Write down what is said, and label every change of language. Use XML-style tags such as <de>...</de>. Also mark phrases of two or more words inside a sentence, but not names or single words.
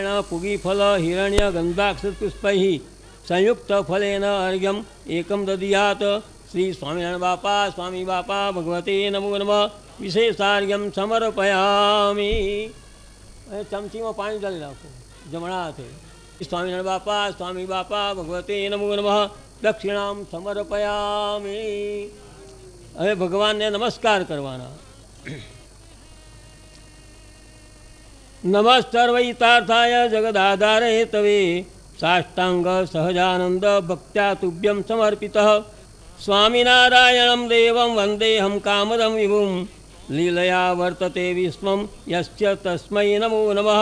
<sa>पुगीफल हिरण्य गंधाक्षपुष्पैः संयुक्तफलेन अर्घ्यम् एकं ददीयात्। श्री स्वामिनारायण बापा भगवते नमो नमः। विशेषार्घ्यं समर्पयामि।</sa> <gu>चमचीમાં પાણી डाली નાખો જમણા હાથે।</gu> <sa>स्वामी बापा भगवते नमो नमः। दक्षिणां समर्पयामि।</sa> <gu>હવે ભગવાનને નમસ્કાર કરવાના।</gu> <sa>नमस्तर्वैतार्थाय जगदाधार हेतवे साष्टांग सहजानंद भक्त्या तुभ्यं समर्पितः। स्वामिनारायणं देवं वन्देऽहं कामदं विभुं लीलया वर्तते विस्मं यस्य तस्मै नमो नमः।</sa>